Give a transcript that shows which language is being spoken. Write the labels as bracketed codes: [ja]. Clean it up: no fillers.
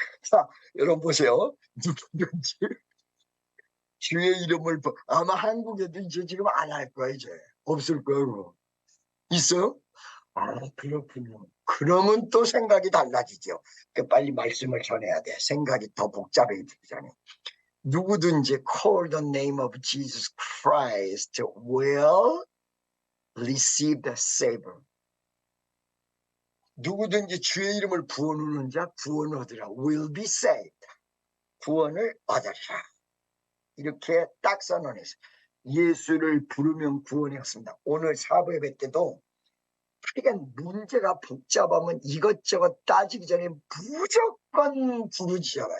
[ko] 자, 여러분 보세요. 누구든지 주의 이름을 아마 한국에도 이제 지금 안 할 거야. 이제 없을 거예요. 있어요? 아, 그렇군요. 그러면 또 생각이 달라지죠. 빨리 말씀을 전해야 돼. 생각이 더 복잡해지기 전에. 누구든지 [en] call the name of Jesus Christ will receive the Savior. [ko] 누구든지 주의 이름을 부르는 자 구원 얻으라. [en] will be saved. [ko] 구원을 얻으리라. 이렇게 딱 선언했어요. 예수를 부르면 구원이 왔습니다. 오늘 사부 예배 때도 그러니까 문제가 복잡하면 이것저것 따지기 전에 무조건 부르지잖아.